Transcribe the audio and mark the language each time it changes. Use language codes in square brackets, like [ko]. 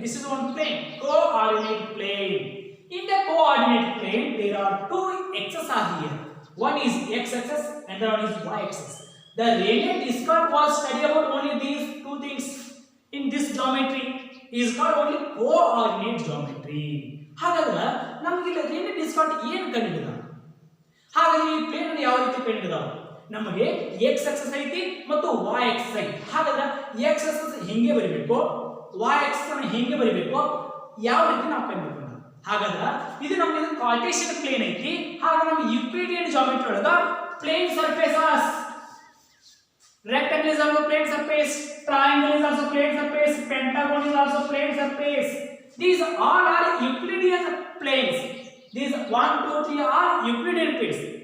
[en] This is one plane, coordinate plane. In the coordinate plane, there are two axes are here. One is x axis and the other one is y axis. The René Descartes was study about only these two things in this geometry. Is called only coordinate geometry. [kn] ಹಾಗಾದ್ರೆ ನಮಗೆ ಇಲ್ಲಿ René ಡಿಸ್ಕಾರ್ಟ್ ಏನು ಕಂಡಿಡಿದ? ಹಾಗಾಗಿ ಈ plane ಅನ್ನು ಯಾವ ರೀತಿ ಕಂಡಿಡಿದ? ನಮಗೆ x ಆಕ್ಸಿಸ್ ಐತಿ ಮತ್ತು y ಆಕ್ಸಿಸ್ ಐತಿ. ಹಾಗಾದ್ರೆ x ಆಕ್ಸಿಸ್ ಹೆಂಗೆ ಬರಿಬೇಕು, y ಆಕ್ಸಿಸ್ ಅನ್ನು ಹೆಂಗೆ ಬರಿಬೇಕು, ಯಾವ ರೀತಿ ನಾವು ಕಂಡುಹಿಡಿಯೋಣ? ಹಾಗಾದ್ರೆ ಇದು ನಮಗೆ ಕಾರ್ಟೇಶಿಯನ್ ಪ್ಲೇನ್ ಐತಿ. ಹಾಗಾದ್ರೆ ನಮಗೆ ಯೂಕ್ಲಿಡಿಯನ್ ಜಿಯೋಮೆಟ್ರಿ ಒಳಗ plane surfaces, [en] rectangle is also plane surface, triangle is also plane surface, pentagon is also plane surface. These all are Euclidean planes. These 1, 2, 3 are Euclidean planes.